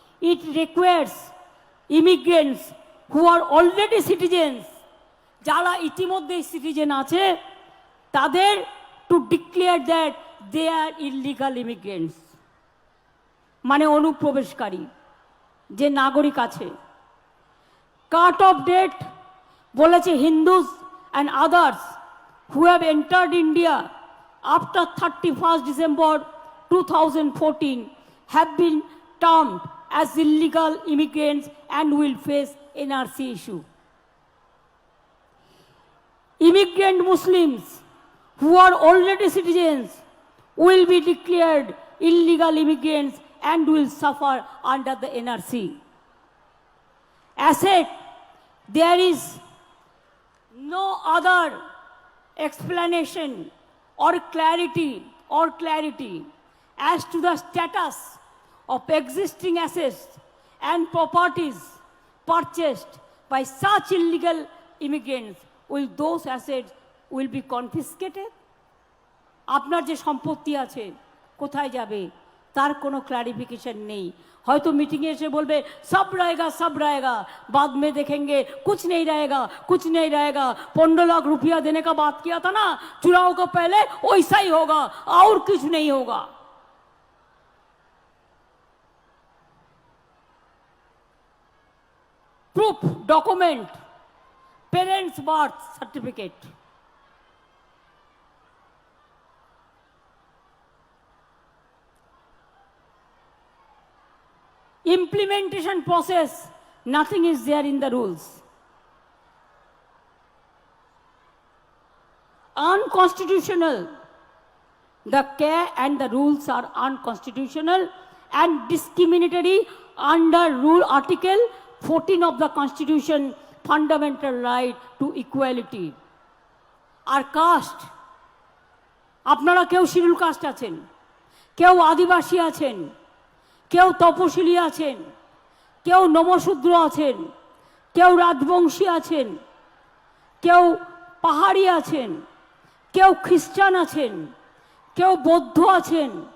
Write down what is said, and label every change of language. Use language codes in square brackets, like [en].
[en] It requires immigrants who are already citizens, [bn] যারা ইতিমধ্যে citizen আছে, তাদের [en] to declare that they are illegal immigrants, [bn] মানে অনুপ্রবেশকারী যে নাগরিক আছে। [en] cut off date [bn] বলেছে [en] Hindus and others who have entered India after 31 December 2014 have been termed as illegal immigrants and will face NRC issue. Immigrant Muslims who are already citizens will be declared illegal immigrants and will suffer under the NRC. As said, there is no other explanation or clarity as to the status of existing assets and properties purchased by such illegal immigrants. Will those assets will be confiscated? [bn] আপনার যে সম্পত্তি আছে কোথায় যাবে তার কোনো clarification নেই। হয়তো মিটিংয়ে এসে বলবে সব [hi] रहेगा, बाद में देखेंगे कुछ नहीं रहेगा। 15 लाख रुपया देने का बात किया था ना चुनाव को पहले, वैसा ही होगा और कुछ नहीं होगा। [en] Proof document, parents birth certificate, implementation process, nothing is there in the rules. Unconstitutional. The care and the rules are unconstitutional and discriminatory under rule article 14 of the Constitution, fundamental right to equality. [bn] আর caste, আপনারা কেউ schedule caste আছেন, কেউ আদিবাসী আছেন, কেউ তপশিলি আছেন, কেউ নমশূদ্র আছেন, কেউ রাজবংশী আছেন, কেউ পাহাড়ি আছেন, কেউ খ্রিস্টান আছেন, কেউ বৌদ্ধ আছেন,